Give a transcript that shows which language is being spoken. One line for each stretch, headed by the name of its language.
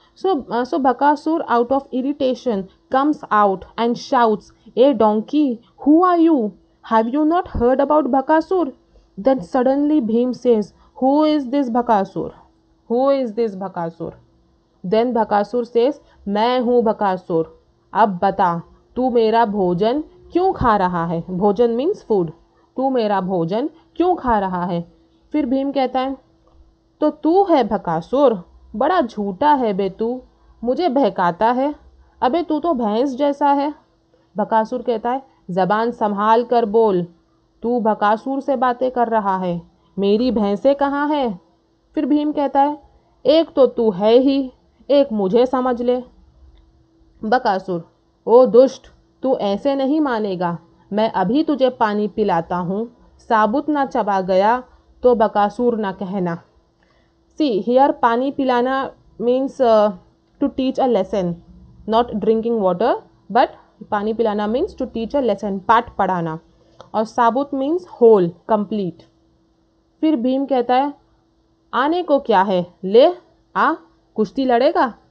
English: So Bakasur, out of irritation, comes out and shouts, "Hey donkey, who are you? Have you not heard about Bakasur?" Then suddenly Bhim says, "Who is this Bakasur? Who is this Bakasur?" Then Bakasur says,
Hindi: "मैं हूँ
English: Bakasur.
Hindi: अब बता, तू मेरा भोजन क्यों खा रहा है?" भोजन मीन्स फूड। तू मेरा भोजन क्यों खा रहा है? फिर भीम कहता है, तो तू है बकासुर? बड़ा झूठा है बे तू, मुझे बहकाता है। अबे तू तो भैंस जैसा है। बकासुर कहता है, जबान संभाल कर बोल, तू बकासुर से बातें कर रहा है, मेरी भैंसें कहाँ है? फिर भीम कहता है, एक तो तू है ही, एक मुझे समझ ले। बकासुर, ओ दुष्ट, तू ऐसे नहीं मानेगा। मैं अभी तुझे पानी पिलाता हूँ, साबुत ना चबा गया तो बकासुर ना कहना।
English: See, here
Hindi: pani pilana
English: means to teach a lesson, not drinking water, but pani pilana means to teach a lesson,
Hindi: पाठ पढ़ाना। और साबुत
English: means whole, complete।
Hindi: फिर भीम कहता है, आने को क्या है, ले आ, कुश्ती लड़ेगा?